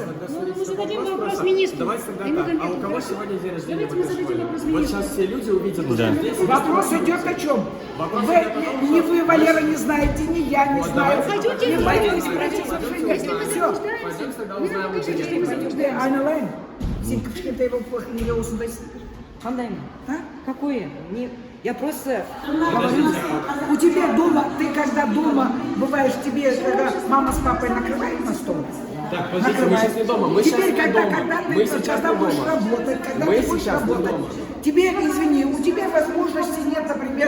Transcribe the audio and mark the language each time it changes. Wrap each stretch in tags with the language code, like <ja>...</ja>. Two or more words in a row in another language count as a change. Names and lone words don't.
<ru>Мы зададим вопрос министру. Давайте тогда так. А у кого сегодня день рождения в Давайте мы этой зададим школе? вопрос Вот министру. сейчас все люди увидят, что Да. здесь... Вопрос идет о чем? Ни вы, Валера, не знаете, ни я не знаю. Пойдемте, Не боюсь, Если мы заблуждаемся, Пойдем тогда вы узнаем нам у покажите, директора. что мы заблуждаемся.</ru> <kk>Айналайн. Сен кішкентай болып неге осындайсың? Қандай?</kk> <ru>Какое? Я просто... У тебя дома, ты когда дома бываешь, тебе когда мама с папой накрывают на стол? Так, подождите, мы сейчас не дома. Мы Теперь, сейчас не когда дома. ты Мы сейчас не будешь дома. работать, когда Мы ты будешь сейчас не работать, дома. тебе, извини, у тебя возможности нет, например, дома накрыть на</ru>